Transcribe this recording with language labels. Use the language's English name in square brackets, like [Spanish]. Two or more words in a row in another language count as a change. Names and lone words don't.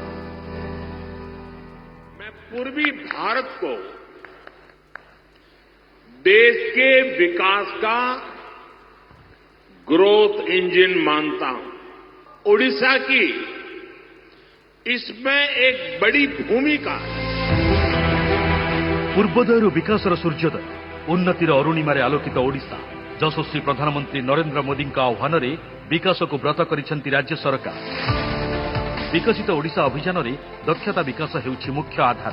[Hindi] मैं पूर्वी भारत को देश के विकास का [English] growth engine [Hindi] मानता हूं। ओडिशा की इसमें एक बड़ी भूमिका है। [Odia] ପୂର୍ବୋଦୟରୁ ବିକାଶର ସୂର୍ଯ୍ୟୋଦୟ, ଉନ୍ନତିର ଅରୁଣିମାରେ ଆଲୋକିତ ଓଡ଼ିଶା। ଯଶସ୍ୱୀ ପ୍ରଧାନମନ୍ତ୍ରୀ ନରେନ୍ଦ୍ର ମୋଦିଙ୍କ ଆହ୍ୱାନରେ ବିକାଶକୁ ବ୍ରତ କରିଛନ୍ତି ରାଜ୍ୟ ସରକାର। ବିକଶିତ ଓଡ଼ିଶା ଅଭିଯାନରେ ଦକ୍ଷତା ବିକାଶ ହେଉଛି ମୁଖ୍ୟ ଆଧାର।